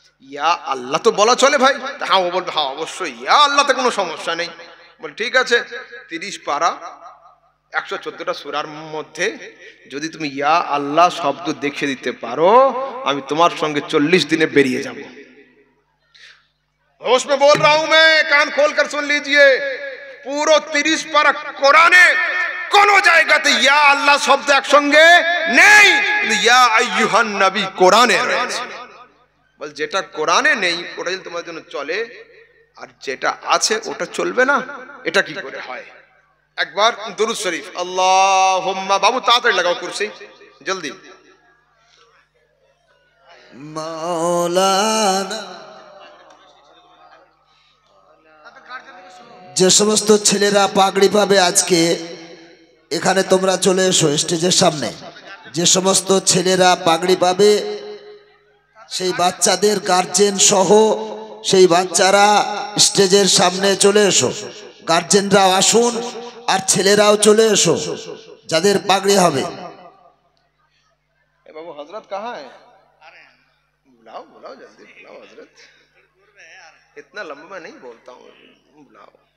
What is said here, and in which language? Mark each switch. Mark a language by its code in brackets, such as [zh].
[bn] ইয়া আল্লাহ তো বলা চলে ভাই? হ্যাঁ, ও বলবে হ্যাঁ অবশ্যই ইয়া আল্লাহতে কোনো সমস্যা নেই। বল ঠিক আছে, 30 পারা 114টা সূরার মধ্যে যদি তুমি ইয়া আল্লাহ শব্দ দেখিয়ে দিতে পারো, আমি তোমার সঙ্গে 40 দিনে বেরিয়ে যাব। [hi] होश में बोल रहा हूं मैं, कान खोल कर सुन लीजिए। [bn] পুরো 30 পারা কোরআনে কোন জায়গাতে ইয়া আল্লাহ শব্দ একসঙ্গে নেই, ইয়া আইয়ুহান নবী কোরআনে রয়েছে। বল যেটা কোরআনে নেই ওটা যদি তোমার জন্য চলে, আর যেটা আছে ওটা চলবে না, এটা কি করে হয়? একবার দুরূদ শরীফ, আল্লাহুম্মা, বাবু তাড়াতাড়ি লাগাও কুরসি জলদি। মাওলানা, যে সমস্ত ছেলেরা পাগড়ি পাবে আজকে এখানে তোমরা চলে এসো স্টেজের সামনে। যে সমস্ত ছেলেরা পাগড়ি পাবে সেই বাচ্চাদের গার্জেন সহ সেই বাচ্চারা স্টেজের সামনে চলে এসো। গার্জেনরাও আসুন আর ছেলেরাও চলে এসো যাদের পাগড়ি হবে। বাবু হযরত [hi] कहां है? बुलाओ बुलाओ जल्दी बुलाओ हजरत, इतना लंबा मैं नहीं बोलता हूँ, बुलाओ।